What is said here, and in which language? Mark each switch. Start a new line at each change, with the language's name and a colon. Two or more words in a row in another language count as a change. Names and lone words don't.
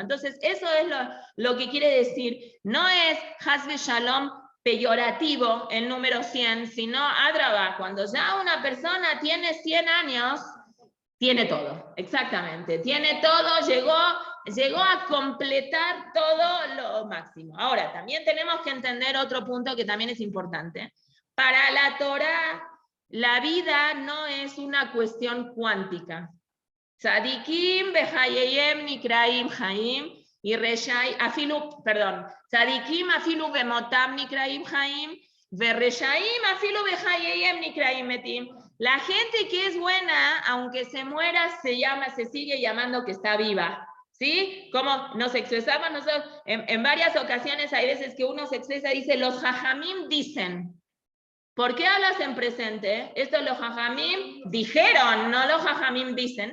Spanish: Entonces, eso es lo que quiere decir, no es
Hebrew: חס ושלום
Spanish: peyorativo el número 100, sino Adraba, cuando ya una persona tiene 100 años, tiene todo, exactamente, tiene todo, llegó a completar todo lo máximo. Ahora, también tenemos que entender otro punto que también es importante. Para la Torá, la vida no es una cuestión cuántica.
Hebrew: צדיקים בחייהם נקראים חיים ורשעים אפילו, perdón, צדיקים אפילו במיתתם נקראים חיים ורשעים אפילו בחייהם נקראים מתים.
Spanish: La gente que es buena, aunque se muera, se sigue llamando que está viva. ¿Sí? Como nos expresamos nosotros, en varias ocasiones hay veces que uno se expresa y dice, los jajamim dicen. ¿Por qué hablas en presente? Esto los jajamim dijeron, no los jajamim dicen.